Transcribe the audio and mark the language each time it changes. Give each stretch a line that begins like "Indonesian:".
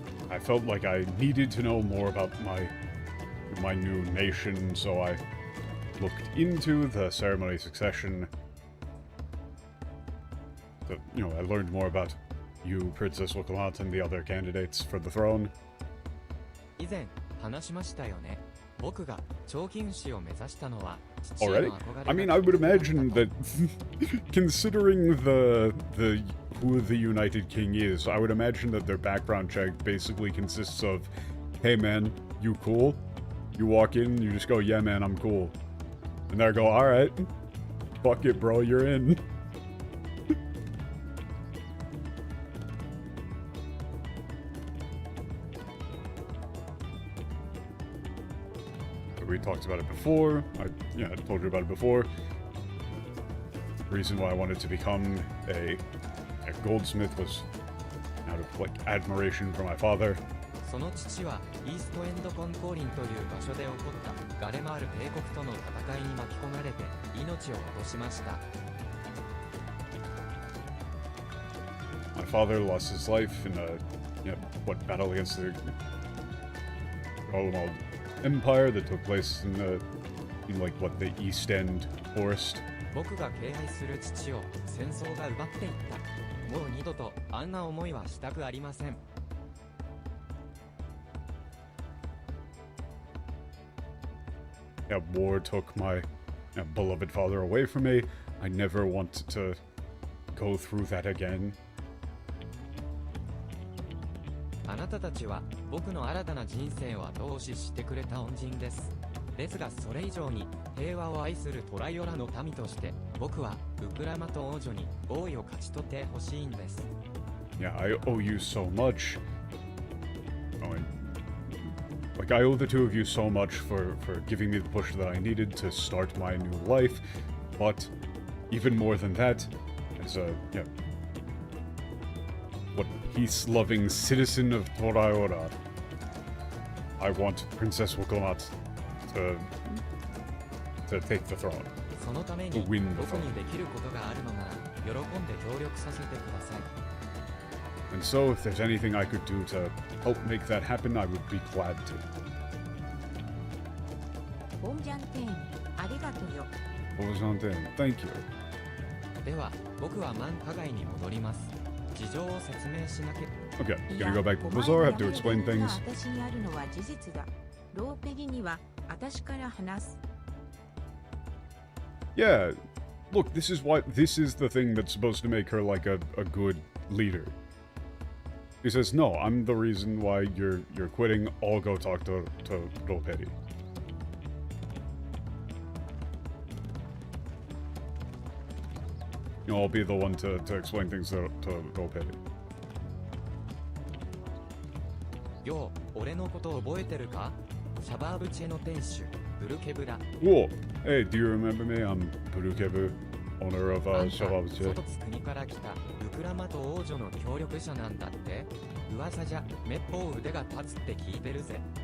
English: I felt like I needed to know more about my new nation, so I looked into the ceremony succession. that, you know, I learned more about you, Princess Wokomat, and the other candidates for the throne.
Japanese: 以前話しましたよね。僕が長金氏を目指したのは父へ
English: Already?
Japanese: の憧れ
English: I mean, I would imagine that, considering the who the United King is, I would imagine that their background check basically consists of, hey man, you cool? You walk in, you just go, yeah man, I'm cool. And they go, alright, fuck it bro, you're in. We talked about it before. I told you about it before. The reason why I wanted to become a goldsmith was out of like admiration for my father.
Japanese: その父はイーストエンドコンコーリンという場所で起こったガレマール帝国との戦いに巻き込まれて命を落としました。
English: My father lost his life in battle against the Romuald Empire that took place in the East End Forest.
Japanese: 僕が敬愛する父を戦争が奪っていった。もう二度とあんな思いはしたくありません。
English: Yeah, war took my beloved father away from me. I never want to go through that again.
Japanese: あなたたちは僕の新たな人生を後押ししてくれた恩人です。ですがそれ以上に平和を愛するトライオラの民として僕はウクラマト王女に王位を勝ち取ってほしいんです。
English: Yeah, I owe you so much. Oh, and I owe the two of you so much for giving me the push that I needed to start my new life. But even more than that, as a peace-loving citizen of Toraiora, I want Princess Wokomat to take the throne.
Japanese: そのために僕にできることがあるのなら喜んで協力させてください。
English: And so, if there's anything I could do to help make that happen, I would be glad to.
Japanese: ボンジャンテーン、ありがとうよ。
English: Thank you.
Japanese: では、僕は満加害に戻ります。事情を説明しなければ。
English: Okay, gonna go back to the bazaar, have to explain things.
Japanese: 私にあるのは事実だ。ローペギには私から話す。
English: Yeah, look, this is the thing that's supposed to make her like a good leader. He says, no, I'm the reason why you're quitting. I'll go talk to Roperi. You know, I'll be the one to explain things to Roperi.
Japanese: よう、俺のこと覚えてるか？シャバーブチェの店主、ブルケブだ。
English: Whoa! Hey, do you remember me? I'm Burukebu, owner of Shababuche.
Japanese: 外津国から来たウクラマト王女の協力者なんだって。噂じゃ、めっぽう腕が立つって聞いてるぜ。